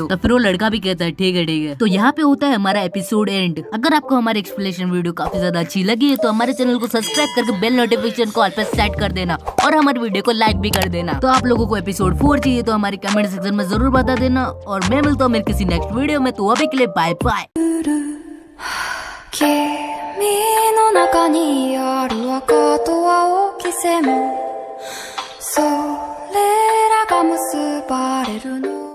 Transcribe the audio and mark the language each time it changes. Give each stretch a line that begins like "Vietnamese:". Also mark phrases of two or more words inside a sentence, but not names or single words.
Hindi: तो फिर वो लड़का भी कहता है ठीक है ठीक है। तो यहाँ पे होता है हमारा
English: episode end.
Hindi: अगर आपको हमारी
English: explanation video
Hindi: काफी ज्यादा अच्छी लगी है तो हमारे चैनल को सब्सक्राइब करके
English: bell notification
Hindi: को ऑल पे सेट कर देना और हमारे वीडियो को लाइक भी कर देना। तो आप लोगों को एपिसोड 4 चाहिए तो हमारे
English: comment section
Hindi: में जरूर बता देना और मैं मिलता हूँ मेरे किसी
English: next video
Hindi: में। तो अभी के लिए
English: bye bye.
Japanese: 君の中にある赤と青き線もそれらが結ばれるの